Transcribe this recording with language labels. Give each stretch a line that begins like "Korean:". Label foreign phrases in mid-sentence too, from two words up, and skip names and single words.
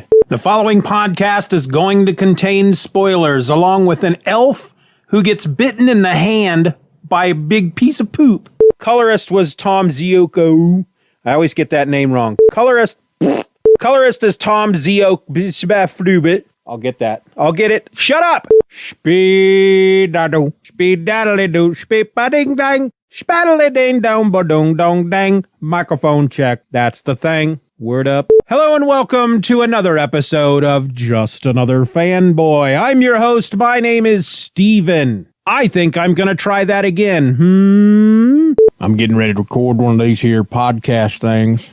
English: The following podcast is going to contain spoilers along with an elf who gets bitten in the hand by a big piece of poop. Colorist was Tom Zioko. I always get that name wrong. Colorist is Tom Zioko. I'll get that. I'll get it. Shut up. Speed-a-doo, speed-daddle-doo, speed-ba-ding-dang. Spaddly ding dong ba dong dong dang. Microphone check. That's the thing. Word up. Hello and welcome to another episode of Just Another Fanboy. I'm your host. My name is Steven. I think I'm going to try that again. I'm getting ready to record one of these here podcast things.